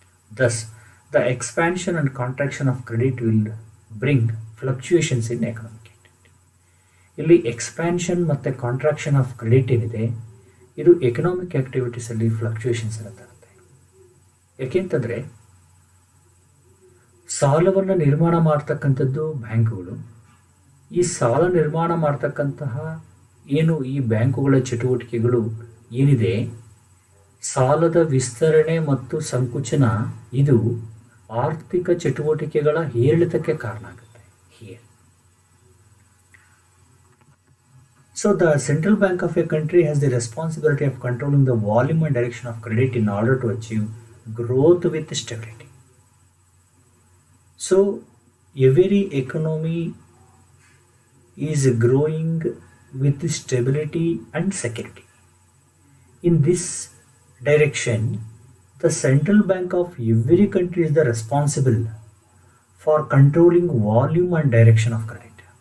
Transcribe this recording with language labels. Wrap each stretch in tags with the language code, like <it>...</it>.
<en>Thus, the expansion and contraction of credit will bring fluctuations in economic activity.</en> <kn>ಇಲ್ಲಿ expansion ಮತ್ತು contraction of credit ಏನಿದೆ ಇದು economic ಆಕ್ಟಿವಿಟೀಸಲ್ಲಿ fluctuations ಅನ್ನು ತರುತ್ತೆ. ಯಾಕೆಂತಂದರೆ ಸಾಲವನ್ನು ನಿರ್ಮಾಣ ಮಾಡ್ತಕ್ಕಂಥದ್ದು ಬ್ಯಾಂಕುಗಳು. ಈ ಸಾಲ ನಿರ್ಮಾಣ ಮಾಡ್ತಕ್ಕಂತಹ ಏನು ಈ ಬ್ಯಾಂಕುಗಳ ಚಟುವಟಿಕೆಗಳು ಏನಿದೆ, ಸಾಲದ ವಿಸ್ತರಣೆ ಮತ್ತು ಸಂಕುಚನ ಇದು ಆರ್ಥಿಕ ಚಟುವಟಿಕೆಗಳ ಏರಿಳಿತಕ್ಕೆ ಕಾರಣ ಆಗುತ್ತೆ.</kn> <en>Here so the central bank of a country has the responsibility of controlling the volume and direction of credit in order to achieve growth with stability. So every economy is growing with stability and security. In this direction, the central bank of every country is the responsible for controlling volume and direction of credit.</en>